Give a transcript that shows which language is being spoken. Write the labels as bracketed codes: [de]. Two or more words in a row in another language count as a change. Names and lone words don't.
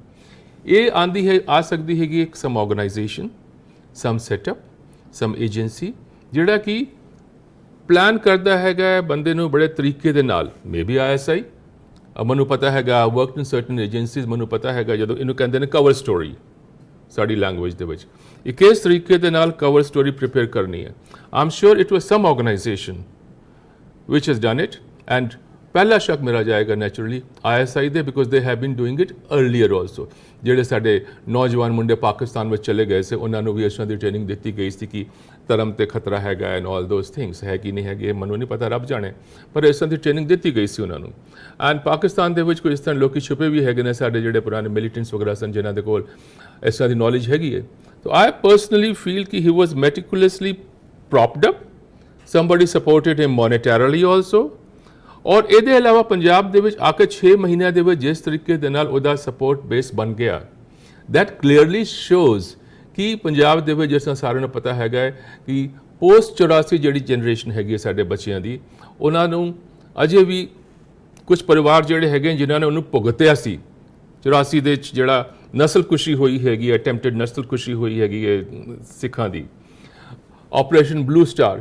[pa] ਇਹ ਆ ਸਕਦੀ ਹੈਗੀ ਇੱਕ [en] some organisation, some setup, some agency [pa] ਜਿਹੜਾ ਕਿ ਪਲਾਨ ਕਰਦਾ ਹੈਗਾ ਬੰਦੇ ਨੂੰ ਬੜੇ ਤਰੀਕੇ ਦੇ ਨਾਲ। [en] may be [pa] ISI, ਮੈਨੂੰ ਪਤਾ ਹੈਗਾ [en] worked in certain agencies, [pa] ਮੈਨੂੰ ਪਤਾ ਹੈਗਾ ਜਦੋਂ ਇਹਨੂੰ ਕਹਿੰਦੇ ਨੇ [en] cover story [pa] ਸਾਡੀ ਲੈਂਗੁਏਜ ਦੇ ਵਿੱਚ, ਇਹ ਕਿਸ ਤਰੀਕੇ ਦੇ ਨਾਲ [en] cover story prepare [pa] ਕਰਨੀ ਹੈ। [en] I am sure it was some organisation which has done it, and [pa] ਪਹਿਲਾ ਸ਼ੱਕ ਮੇਰਾ ਜਾਏਗਾ ਨੈਚੁਰਲੀ ISI ਦੇ [en] because they have been doing it earlier also. [pa] ਜਿਹੜੇ ਸਾਡੇ ਨੌਜਵਾਨ ਮੁੰਡੇ ਪਾਕਿਸਤਾਨ ਵਿੱਚ ਚਲੇ ਗਏ ਸੀ ਉਹਨਾਂ ਨੂੰ ਵੀ ਇਸ ਤਰ੍ਹਾਂ ਦੀ ਟ੍ਰੇਨਿੰਗ ਦਿੱਤੀ ਗਈ ਸੀ ਕਿ ਧਰਮ ਤੇ ਖਤਰਾ ਹੈਗਾ [en] and all those things [pa] ਹੈ ਕਿ ਨਹੀਂ ਹੈਗੇ ਮੈਨੂੰ ਨਹੀਂ ਪਤਾ ਰੱਬ ਜਾਣੇ, ਪਰ ਇਸ ਤਰ੍ਹਾਂ ਦੀ ਟ੍ਰੇਨਿੰਗ ਦਿੱਤੀ ਗਈ ਸੀ ਉਹਨਾਂ ਨੂੰ। ਐਂਡ ਪਾਕਿਸਤਾਨ ਦੇ ਵਿੱਚ ਕੋਈ ਇਸ ਤਰ੍ਹਾਂ ਲੋਕੀ ਛੁਪੇ ਵੀ ਹੈਗੇ ਨੇ ਸਾਡੇ ਜਿਹੜੇ ਪੁਰਾਣੇ ਮਿਲੀਟੈਂਟਸ ਵਗੈਰਾ ਸਨ ਜਿਨ੍ਹਾਂ ਦੇ ਕੋਲ ਇਸ ਤਰ੍ਹਾਂ ਦੀ ਨੌਲੇਜ ਹੈਗੀ ਹੈ। [en] so I personally feel ਕਿ he was meticulously propped up, somebody supported him monetarily also। [pa] ਔਰ ਇਹਦੇ ਇਲਾਵਾ ਪੰਜਾਬ ਦੇ ਵਿੱਚ ਆ ਕੇ 6 ਮਹੀਨਿਆਂ ਦੇ ਵਿੱਚ ਜਿਸ ਤਰੀਕੇ ਦੇ ਨਾਲ ਉਹਦਾ [en] support base [pa] ਬਣ ਗਿਆ [en] that clearly shows [pa] ਕਿ ਪੰਜਾਬ ਦੇ ਵਿੱਚ ਜਿਸ ਤਰ੍ਹਾਂ ਸਾਰਿਆਂ ਨੂੰ ਪਤਾ ਹੈਗਾ ਹੈ ਕਿ ਪੋਸਟ 84 ਜਿਹੜੀ ਜਨਰੇਸ਼ਨ ਹੈਗੀ ਹੈ ਸਾਡੇ ਬੱਚਿਆਂ ਦੀ ਉਹਨਾਂ ਨੂੰ ਅਜੇ ਵੀ ਕੁਝ ਪਰਿਵਾਰ ਜਿਹੜੇ ਹੈਗੇ ਜਿਨ੍ਹਾਂ ਨੇ ਉਹਨੂੰ ਭੁਗਤਿਆ ਸੀ 84 ਦੇ ਵਿੱਚ ਜਿਹੜਾ ਨਸਲਕੁਸ਼ੀ ਹੋਈ ਹੈਗੀ ਹੈ, ਅਟੈਂਪਟਡ ਨਸਲਕੁਸ਼ੀ ਹੋਈ ਹੈਗੀ ਹੈ ਸਿੱਖਾਂ ਦੀ, ਆਪਰੇਸ਼ਨ ਬਲੂ ਸਟਾਰ।